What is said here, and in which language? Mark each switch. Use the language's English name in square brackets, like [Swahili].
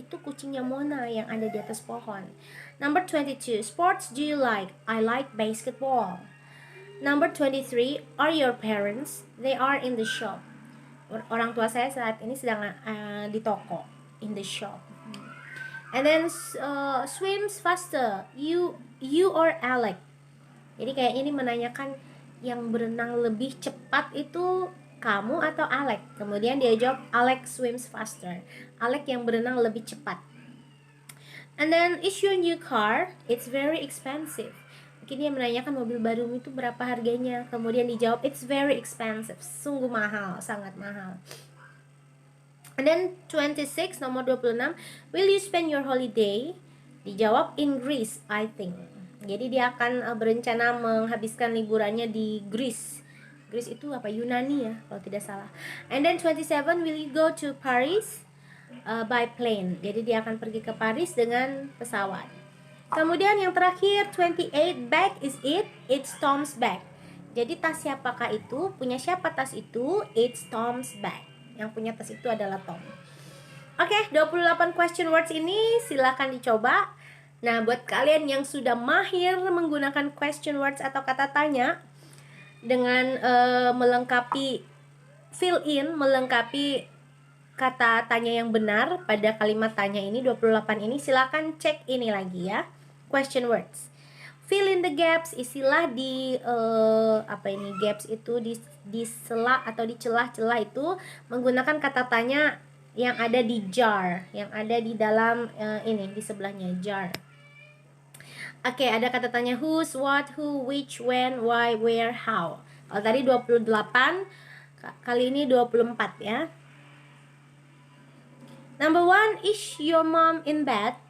[Indonesian] Itu kucingnya Mona yang ada di atas pohon. [English] Number 22, sports do you like? I like basketball. Number 23, are your parents? They are in the shop. [Indonesian] Orang tua saya saat ini sedang di toko, [English] in the shop. And then swims faster, you or Alec. [Indonesian] Jadi kayak ini menanyakan yang berenang lebih cepat itu kamu atau Alec. Kemudian dia jawab [English] Alec swims faster. [Indonesian] Alec yang berenang lebih cepat. [English] And then is your new car? It's very expensive. [Indonesian] Mungkin dia menanyakan mobil baru itu berapa harganya. Kemudian dijawab [English] it's very expensive. [Indonesian] Sungguh mahal, sangat mahal. [English] And then 26, [Indonesian] nomor 26, [English] will you spend your holiday? [Indonesian] Dijawab [English] in Greece, I think. [Indonesian] Jadi dia akan berencana menghabiskan liburannya di Greece. Greece itu apa? Yunani ya, kalau tidak salah. [English] And then 27, will you go to Paris? By plane. [Indonesian] Jadi dia akan pergi ke Paris dengan pesawat. [English] Kemudian yang terakhir 28, bag is it? It's Tom's bag. [Indonesian] Jadi tas siapakah itu? Punya siapa tas itu? [English] It's Tom's bag. [Indonesian] Yang punya tas itu adalah Tom. Oke, 28 question words ini silakan dicoba. Nah, buat kalian yang sudah mahir menggunakan question words atau kata tanya dengan melengkapi fill in, melengkapi kata tanya yang benar pada kalimat tanya ini 28 ini, silakan cek ini lagi ya. Question words. [English] Fill in the gaps, [Indonesian] isilah di gaps itu di sela atau di celah-celah itu menggunakan kata tanya yang ada di jar, yang ada di dalam ini di sebelahnya jar. Oke, ada kata tanya whose, what, who, which, when, why, where, how. Kalau tadi 28, kali ini 24 ya. [English] Number 1, is your mom in bed?